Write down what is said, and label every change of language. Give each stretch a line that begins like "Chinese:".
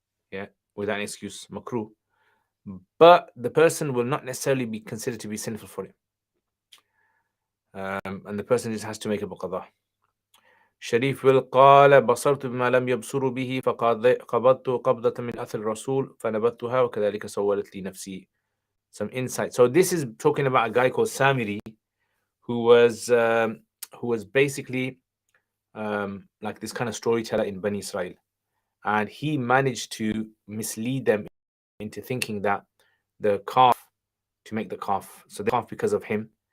English: Yeah, without an excuse, makruh. But the person will not necessarily be considered to be sinful for it. And the person just has to make a qada.
Arabic: شريف will قال بصرت بما لم يبصروا به فقبضت قبضة من أثر الرسول فنبذتها وكذلك سولت لي نفسي.
English: Some insight. So this is talking about a guy called Samiri, who was basically like this kind of storyteller in Bani Israel, and he managed to mislead them into thinking that the calf, to make the calf, so the calf because of him.